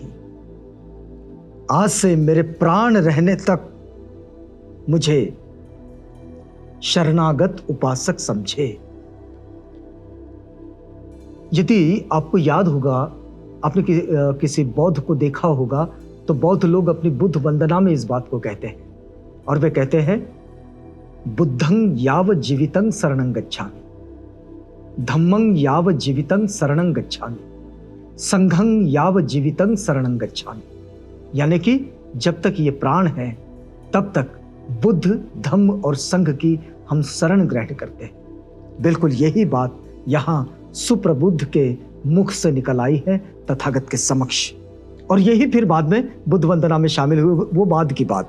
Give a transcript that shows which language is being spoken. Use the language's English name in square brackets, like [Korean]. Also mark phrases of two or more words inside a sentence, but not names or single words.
[Hindi] आज से मेरे प्राण रहने तक मुझे शरणागत उपासक समझे। यदि आपको याद होगा, आपने किसी बौद्ध को देखा होगा, तो बौद्ध लोग अपनी बुद्ध वंदना में इस बात को कहते हैं, और वे कहते हैं, [Pali] बुद्धं यावत जीवितं शरणं गच्छामि, धम्मं यावत जीवितं शरणं गच्छामि, संघं यावत जीवितं शरणं गच्छामि। [Hindi] यानी कि जब तक ये प्राण है तब तक बुद्ध, धम्म और संघ की हम शरण ग्रहण करते हैं। बिल्कुल यही बात यहां सुप्रबुद्ध के मुख से निकल आई है तथागत के समक्ष, और यही फिर बाद में बुद्ध वंदना में शामिल हुई वो बाद की बात।